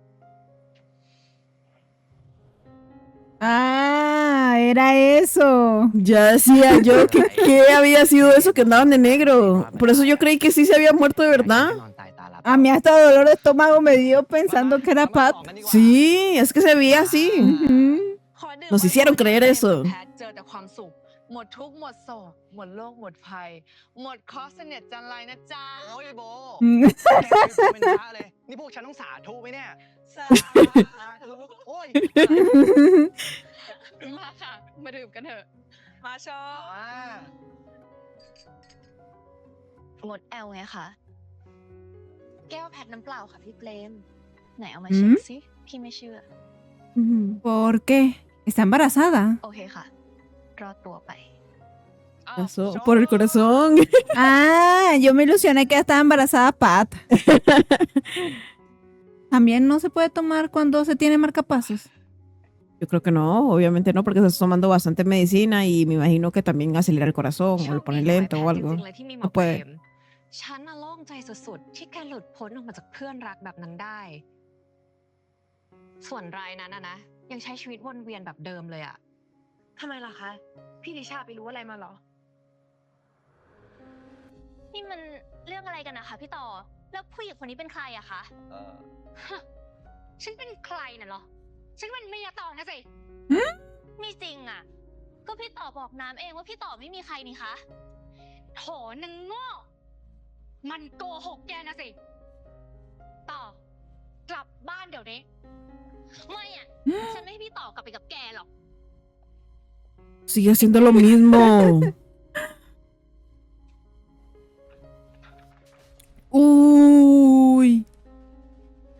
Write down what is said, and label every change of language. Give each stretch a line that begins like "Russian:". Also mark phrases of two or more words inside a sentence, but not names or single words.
Spanish: Ah, era eso. Ya decía yo que qué había sido eso que andaban de negro. Por eso yo creí que sí se había muerto de verdad. A mí hasta dolor de estómago me dio pensando que era Pat. Sí, es que se veía así. Nos hicieron creer eso.
Thai: แพทเจอแต่ความสุข หมดทุกข์หมดโศก หมดโลกหมดภัย หมดเคราะห์เสน็จจันไรนะจ๊ะ โอ้ยโบ อืม เป็นพระเลย นี่พวกฉันต้องสาธุไหมเนี่ย สาธุโอ้ย มาค่ะ มาดื่มกันเถอะ มาชอบ งดแอลไงคะ แก้วแพทน้ำเปล่าค่ะพี่เปรม ไหนเอามา อื เช็ ม คสิ พี่ไม่เชื่อ
Spanish: ¿Por qué? ¿Está embarazada?
Thai: โอเคค่ะ รอดตัวไป
Spanish: Por el corazón. Ah, yo me ilusioné que estaba embarazada Pat. ¿También no se puede tomar cuando se tiene marcapasos? Yo creo que no, obviamente no, porque estás tomando bastante medicina y me imagino que también acelera el corazón o lo pone lento o algo.
Thai: จริงๆเลยที่มีหมอ
Spanish: No
Thai: เปร
Spanish: puede.
Thai: ม ฉันน่ะโล่งใจสุดๆ ที่แกหลุดพ้นออกมาจากเพื่อนรักแบบนั้นได้ ส่วนรายนั้นนะ ยังใช้ชีวิตวนเวียนแบบเดิมเลยอะ ทำไมล่ะคะ พี่ดิชาไปรู้อะไรมาเหรอ นี่มันเรื่องอะไรกันนะคะพี่ต่อ แล้วผู้หญิงคนนี้เป็นใครอะคะ ฉันเป็นใครน่ะเหรอ ฉันเป็นเมียต่อนะสิ ไม่จริงอะก็พี่ต่อบอกน้ำเองว่าพี่ต่อไม่มีใครนี่คะ โถนางโง่ มันโกหกแกนะสิ ต่อ กลับบ้านเดี๋ยวนี้ ไม่อะฉันไม่ให้พี่ต่อกลับไปกับแกหรอก
Spanish: Sigue haciendo lo mismo. Uy.